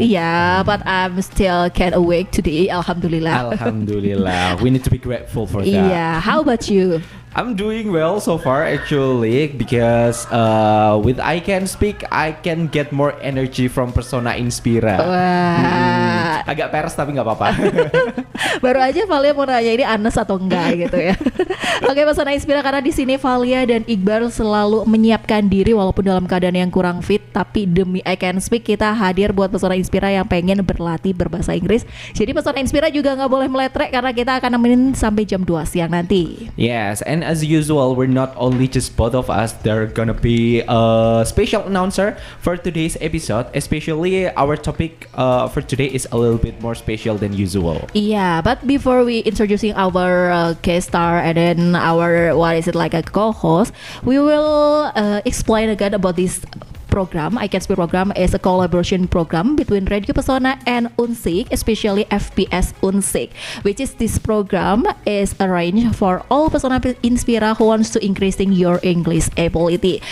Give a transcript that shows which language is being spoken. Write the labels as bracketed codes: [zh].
[en] Yeah, but I'm still can awake today. [ar] Alhamdulillah. Alhamdulillah. [en] We need to be grateful for that. Yeah. How about you? I'm doing well so far actually because with I Can Speak, I can get more energy from Persona Inspira. Wah. [id] Agak peres tapi nggak apa-apa. Baru aja Valia mau nanya ini Anes atau enggak gitu ya. Oke, Pesona Inspira, karena di sini Valia dan Iqbal selalu menyiapkan diri walaupun dalam keadaan yang kurang fit, tapi demi I Can Speak kita hadir buat Pesona Inspira yang pengen berlatih berbahasa Inggris. Jadi Pesona Inspira juga nggak boleh meletrek karena kita akan nemenin sampai jam 2 siang nanti. [en] Yes, and as usual, we're not only just both of us. There gonna be a special announcer for today's episode. Especially our topic for today is a little bit more special than usual. Yeah, but before we introducing our guest star and then our a co-host, we will explain again about this program. I Can Speak program is a collaboration program between Radio Pesona and Unsik, especially FPS Unsik, which is this program is arranged for all Pesona Inspira who wants to increasing your English ability.